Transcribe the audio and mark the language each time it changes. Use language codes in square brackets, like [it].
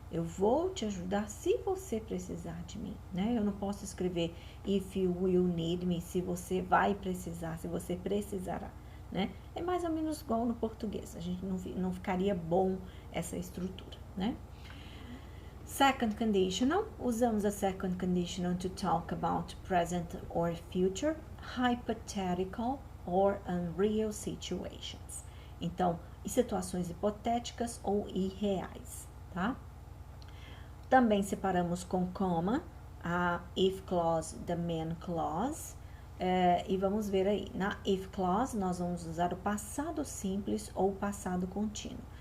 [pt] Eu vou te ajudar se você precisar de mim, né? Eu não posso escrever [en] if you will need me, [pt] se você vai precisar, se você precisará, né? É mais ou menos igual no português, a gente não ficaria bom essa estrutura, né? [en] Second conditional, [pt] usamos a [en] second conditional to talk about present or future, hypothetical or unreal situations. [pt] Então, em situações hipotéticas ou irreais, tá? Também separamos com comma a if clause da main clause. E vamos ver aí, na if clause nós vamos usar o passado simples ou o passado contínuo.